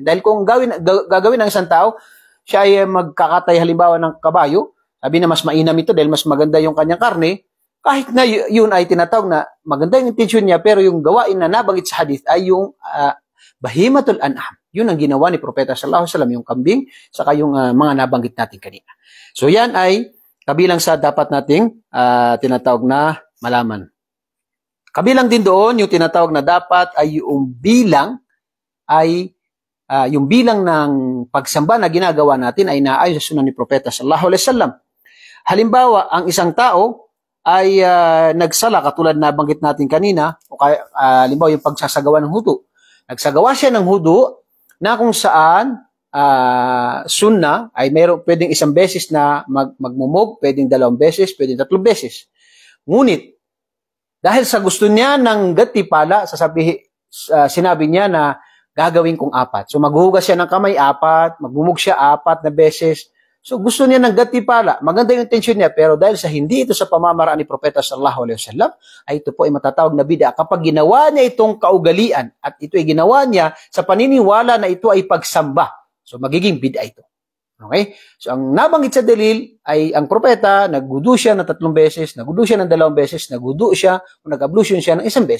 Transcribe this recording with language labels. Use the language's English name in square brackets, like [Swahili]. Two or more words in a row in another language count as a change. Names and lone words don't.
[Filipino] Dahil kung gagawin ng isang tao, siya ay magkakatay halimbawa ng kabayo, sabi na mas mainam ito dahil mas maganda yung kanyang karne, kahit na yun ay tinatawag na maganda yung intensyon niya, pero yung gawain na nabanggit sa hadith ay yung [Arabic] بهيمة الأنعام. [Filipino] Yun ang ginawa ni Propeta [Arabic] صلى الله عليه وسلم, [Filipino] yung kambing, saka yung mga nabanggit natin kanina. So yan ay kabilang sa dapat nating tinatawag na malaman. Kabilang din doon, yung tinatawag na dapat ay yung bilang ng pagsamba na ginagawa natin ay naayon sa sunnah ni Propeta [Arabic] صلى الله عليه وسلم. [Filipino] Halimbawa, ang isang tao ay nagsala, katulad na banggit natin kanina, o kaya, halimbawa yung pagsasagawa ng hudu. Nagsagawa siya ng hudu na kung saan sunnah ay pwedeng isang beses na magmumog, pwedeng 2 beses, pwedeng 3 beses. Ngunit, dahil sa gusto niya ng gantimpala, sinabi niya na gagawin kong 4. So maghuhugas siya ng kamay 4, magmumog siya 4 na beses. So gusto niya ng gantimpala. Maganda yung intention niya, pero dahil sa hindi ito sa pamamaraan ni Propeta [Arabic] صلى الله عليه وسلم, [Filipino] ay ito po ay matatawag na bid'ah. Kapag ginawa niya itong kaugalian at ito ay ginawa niya sa paniniwala na ito ay pagsamba, so magiging bid'ah ito. Okay? So, ang nabanggit sa dalil ay ang propeta, nagwudu siya ng 3 beses, nagwudu siya ng 2 beses, nagwudu siya, o nag-ablution siya ng 1 beses.